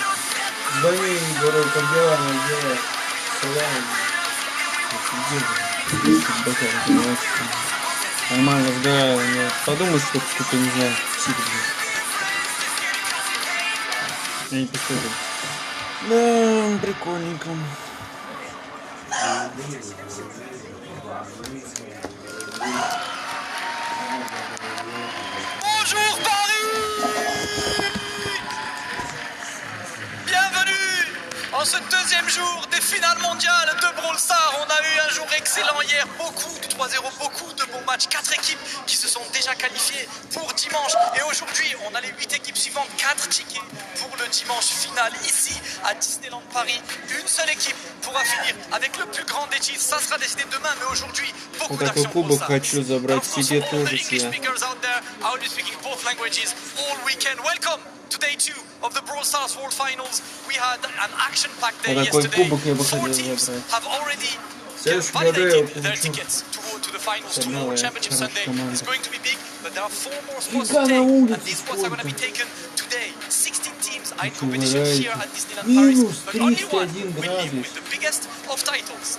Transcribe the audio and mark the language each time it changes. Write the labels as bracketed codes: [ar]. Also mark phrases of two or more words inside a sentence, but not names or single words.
[ru] Звони, говорю, как дела, она делает. Салам. Нормально разговариваю. Подумай, что ты не знаю. Я не поступил. Да, прикольненько. [fr] Bonjour Paris! Bienvenue en ce deuxième jour des finales mondiales de Brawl Stars. On a eu un jour excellent hier, beaucoup de 3-0, beaucoup de bons matchs, 4 équipes qui se sont déjà qualifiées pour dimanche. Et aujourd'hui, on a les 8 équipes suivantes, 4 tickets pour le dimanche final ici à Disneyland Paris. Une seule équipe pourra finir avec le plus grand des titres. Ça sera décidé demain, mais aujourd'hui, beaucoup d'actions pour ça. [ru] Хочу забрать себе тоже себе. [en] Welcome to day 2 of the Brawl Stars World Finals. We had an action-packed day [ru] Такой [en] yesterday. [ru] кубок я бы [en] 4 [ru] хотел [en] teams [ru] забрать. [en] have already [ru] Сейчас [en] validated their tickets to the finals. Tomorrow, Championship Sunday is going to be big, but there are 4 more spots to take, and these spots are going to be taken today. 16 teams are in competition here at Disneyland Paris, but only one will leave with the biggest of titles.